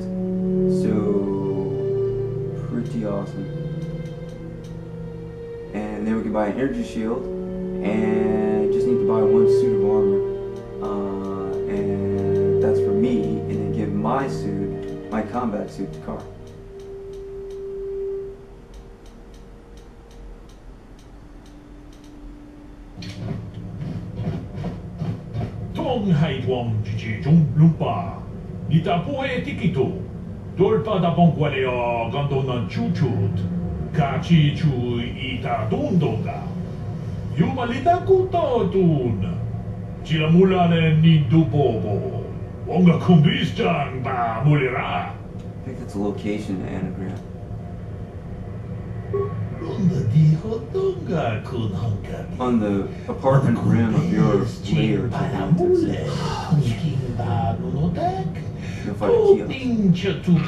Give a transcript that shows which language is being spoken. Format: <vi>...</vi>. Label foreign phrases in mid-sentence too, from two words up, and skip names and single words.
<en>So pretty awesome. And then we can buy an energy shield and just need to buy 1 suit of armor. And that's for me, and then give my suit, my combat suit to Carl. Haidwam Jijum Lumpa, Nita Poe Tikito, Dolpa da Bonqualeo Gondona Chuchut, Kachi Chu Ita Dundonga, Yumalita Kutotun, Chilamulane Nidubobo, Wonga Kumbistan Ba Mulira. I think that's a location anagram. On the apartment rim of your layer, you'll find a kiosk.</en>